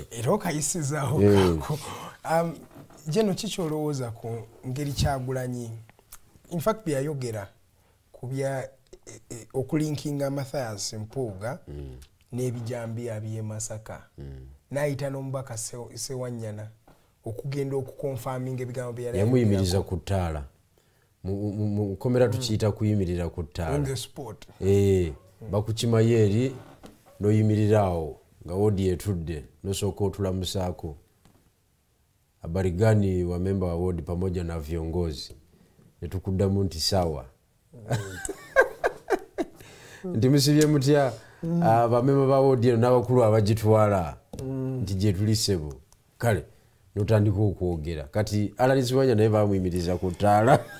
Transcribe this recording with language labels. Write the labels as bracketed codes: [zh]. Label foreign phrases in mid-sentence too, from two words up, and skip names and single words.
[lg] era okayisizaawo kako jeno kikyolowooza ku ngeri Kyagulanyi [en] in fact [lg] byayogera ku bya okulinkinga Mathias Mpuuga n'ebijambiya by'e Masaka n'ayita n'omubaka Ssewanyana okugenda okukonfaminga ebigambo bya yamuyimiriza ku ttaala mu komera tukiyita kuyimirira ku ttaala [en] on the spot [lg] bakukimayo eri n'oyimirirawo nga wodi etudde nosooka otulamusaako [sw] habari gani wa memba wa wodi pamoja na viongozi [lg] netukuddamu nti sawa nti musibye mutya bamemba ba wodi n'abakulu abagitwala nti gye tuli ssebo kale notandika okwogera kati alalisibanya naye bamuyimiriza ku ttaala